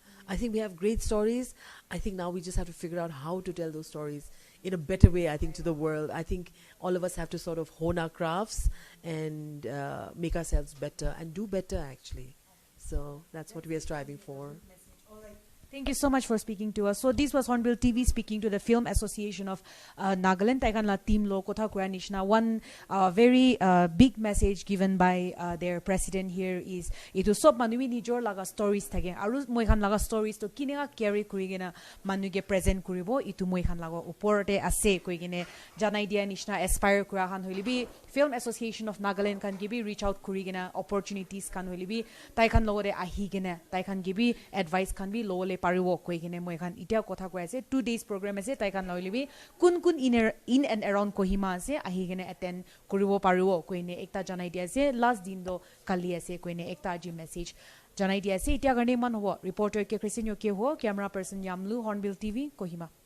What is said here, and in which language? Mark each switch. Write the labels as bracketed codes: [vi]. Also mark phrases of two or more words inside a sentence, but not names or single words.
[en] I think we have great stories. I think now we just have to figure out how to tell those stories in a better way, I think, to the world. I think all of us have to sort of hone our crafts and make ourselves better and do better, actually. So that's what we are striving for. Thank you so much for speaking to us. So this was Hornbill TV speaking to the Film Association of Nagaland. [nag] Taikan la team lo kotha kura nishna. One very big message given by their president here is itu sob manui nijor laga stories thage. Aru moi khan laga stories to kinega carry kurigena manuge present kuribo itu moi khan laga uporte ase koigene janai dia nishna aspire kura khan hoilibi Film Association of Nagaland kan gibi [en] reach out [nag] kurigena opportunities kan hoilibi taikan logore ahigena taikan gibi advice kan bi lole pariwo koigene moi khan itia kotha koi ase 2 days program ase taikan loilibi kun [en] in and around [nag] Kohima ase ahigene attend kuribo pariwo koine ekta janai dia ase last din do kali ase koine ekta ji message janai dia ase itia garne man ho reporter ke Christian yo ke ho camera person Yamlu Hornbill TV Kohima.